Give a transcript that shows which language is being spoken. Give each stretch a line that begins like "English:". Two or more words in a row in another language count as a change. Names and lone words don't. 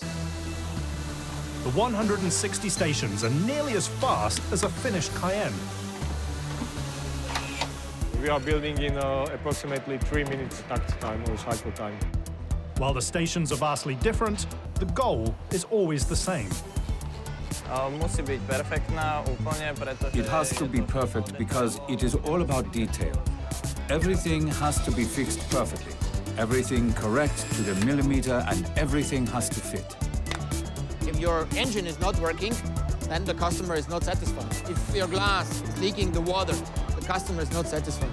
English: The 160 stations are nearly as fast as a finished Cayenne. We are building in approximately 3 minutes takt time or cycle time. While the stations are vastly different, the goal is always the same.
Slovak: Musí byť perfektná úplne, pretože...
English: It has to be perfect because it is all about detail. Everything has to be fixed perfectly. Everything correct to the millimeter, and everything has to fit. If your engine is not working, then the customer is not satisfied. If your glass is leaking the water, the customer is not satisfied.